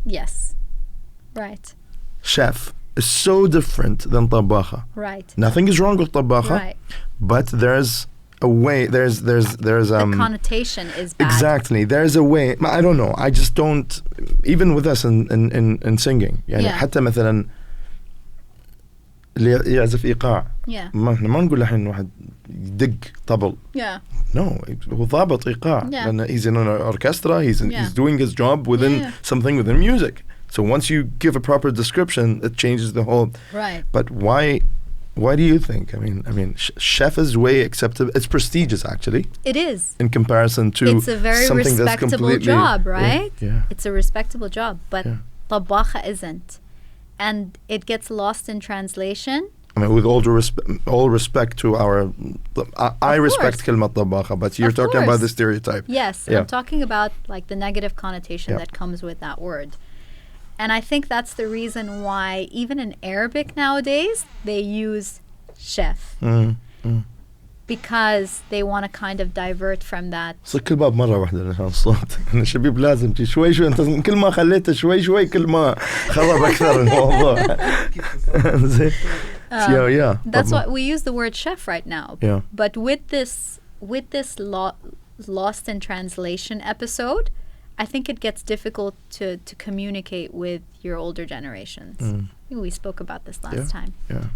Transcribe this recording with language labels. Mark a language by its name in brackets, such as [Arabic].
[English] Yes. Right. Chef is so different than طباخة. Right. Nothing is wrong with طباخة. Right. But there's a way, there's the connotation is bad. Exactly. There's a way. I don't know. I just don't, even with us in singing. [Arabic] يعني حتى مثلا اللي يعزف إيقاع. ما نقول الحين واحد يدق طبل. [English] No, [Arabic] هو ضابط إيقاع. لأن [English] he's in an orchestra, he's doing his job within something within music. So once you give a proper description, it changes the whole. Right. But why do you think? I mean, chef is way acceptable. It's prestigious, actually. It is. In comparison to it's a very something that's respectable completely job, right? Yeah. It's a respectable job, but Yeah. طباخة isn't. And it gets lost in translation. I mean, with all respect to our, I respect [Arabic] كلمة طباخة, [English] but you're Of talking about course. the stereotype. Yes, Yeah. I'm talking about like the negative connotation Yeah. that comes with that word. And I think that's the reason why even in Arabic nowadays, they use chef. Because they want to kind of divert from that. [Arabic] صار كل باب مرة واحدة عشان الصوت. شبيب لازم شوي أنت كل ما خليته شوي كل ما خرب أكثر الموضوع. زين. Yeah. [English] That's why we use the word chef right now. Yeah. But with this lost in translation episode, I think it gets difficult to communicate with your older generations. I think we spoke about this last time. Yeah.